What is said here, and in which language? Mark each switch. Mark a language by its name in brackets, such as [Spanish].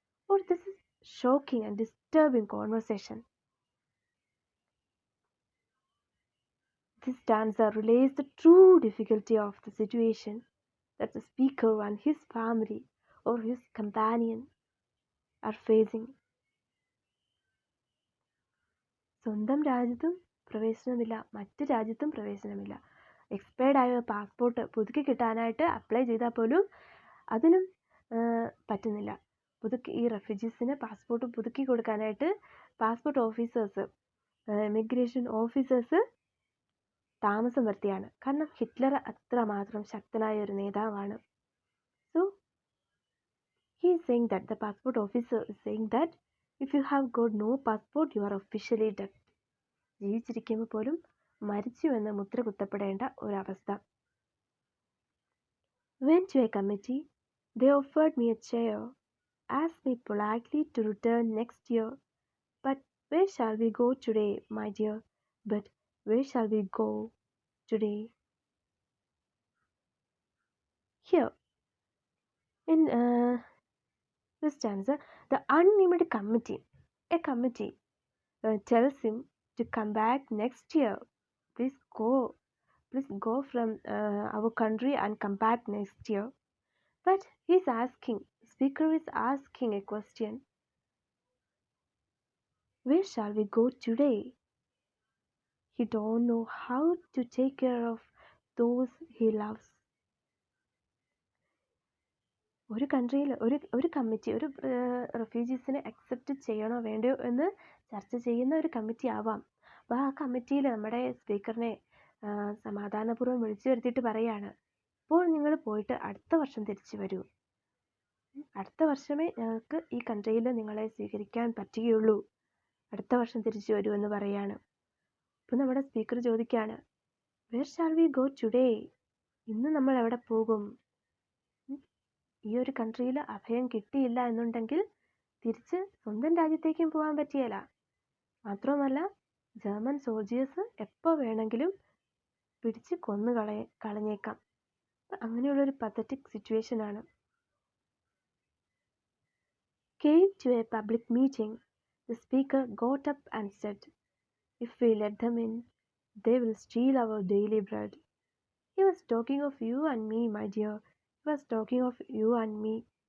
[English] Or this is shocking and disturbing conversation. This stanza relays the true difficulty of the situation that the speaker and his family or his companion are facing. [Malayalam] സ്വന്തം രാജ്യത്തും പ്രവേശനമില്ല, മറ്റ് രാജ്യത്തും പ്രവേശനമില്ല. Expired ആയ passport പുതുക്കി കിട്ടാനായിട്ട് apply ചെയ്താൽ പോലും അതിനും പറ്റുന്നില്ല. ഈ റെഫ്യൂജീസിന് പാസ്പോർട്ട് പുതുക്കി കൊടുക്കാനായിട്ട് പാസ്പോർട്ട് ഓഫീസേഴ്സ്, ഇമിഗ്രേഷൻ ഓഫീസേഴ്സ് താമസം വരുത്തിയാണ്. കാരണം ഹിറ്റ്ലർ അത്രമാത്രം ശക്തനായ ഒരു നേതാവാണ്. [English] So he is saying that the passport officer is saying that if you have got no passport you are officially dead. [Malayalam] ജീവിച്ചിരിക്കുമ്പോൾ പോലും മരിച്ചു എന്ന് മുദ്ര കുത്തപ്പെടേണ്ട ഒരവസ്ഥ. [English] Went to a committee. They offered me a chair, asked me politely to return next year. But where shall we go today, my dear? But where shall we go today? Here, in this stanza, the unnamed committee, a committee, tells him to come back next year. Please go from our country and come back next year. But speaker is asking a question. Where shall we go today? He don't know how to take care of those he loves. [Malayalam] ഒരു കൺട്രിയിൽ ഒരു committee ഒരു റെഫ്യൂജീസിനെ accept ചെയ്യണോ വേണ്ടയോ എന്ന് ചർച്ച ചെയ്യുന്ന ഒരു committee ആവാം. അപ്പോൾ ആ കമ്മിറ്റിയിൽ നമ്മുടെ സ്പീക്കറിനെ സമാധാനപൂർവ്വം വിളിച്ചു വരുത്തിയിട്ട് പറയാണ്, ഇപ്പോൾ നിങ്ങൾ പോയിട്ട് അടുത്ത വർഷം തിരിച്ചു വരൂ, അടുത്ത വർഷമേ ഞങ്ങൾക്ക് ഈ കൺട്രിയിൽ നിങ്ങളെ സ്വീകരിക്കാൻ പറ്റുകയുള്ളൂ, അടുത്ത വർഷം തിരിച്ചു വരൂ എന്ന് പറയാണ്. അപ്പോൾ നമ്മുടെ സ്പീക്കർ ചോദിക്കുകയാണ്, [English] Where shall we go today? [Malayalam] ഇന്ന് നമ്മൾ എവിടെ പോകും? ഈ ഒരു കൺട്രിയിൽ അഭയം കിട്ടിയില്ല എന്നുണ്ടെങ്കിൽ തിരിച്ച് സ്വന്തം രാജ്യത്തേക്കും പോകാൻ പറ്റിയല്ല. മാത്രവുമല്ല ജർമ്മൻ സോൾജിയേഴ്സ് എപ്പോൾ വേണമെങ്കിലും പിടിച്ച് കൊന്നു കളഞ്ഞേക്കാം. അങ്ങനെയുള്ളൊരു പത്തറ്റിക് സിറ്റുവേഷൻ ആണ്. [English] Came to a public meeting. The speaker got up and said, if we let them in, they will steal our daily bread. He was talking of you and me, my dear. He was talking of you and me.